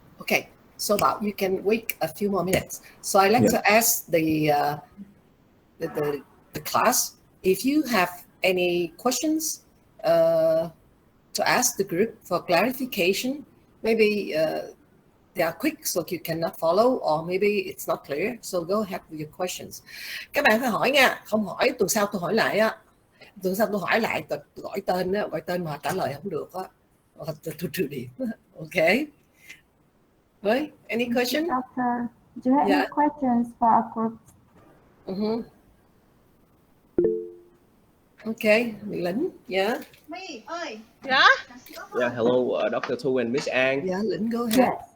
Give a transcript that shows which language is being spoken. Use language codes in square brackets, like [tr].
[en] Okay, so Bảo, you can wait a few more minutes. So I'd like to ask the class if you have any questions to ask the group for clarification. Maybe they are quick so you cannot follow, or maybe it's not clear. So go ahead with your questions. [vi] Các bạn phải hỏi nha, không hỏi tuần sau tôi hỏi lại á. Tuần sau tôi hỏi lại, tôi gọi tên á, gọi tên mà trả lời không được á, tôi trừ điểm. [en] Okay. Right? Any question? Doctor, do you have any questions for our group? Okay, Lĩnh, yeah. [vi] Me ơi. [en] Yeah. Yeah. Hello, Dr. Tu and Miss Ang. Yeah, Lĩnh, go ahead.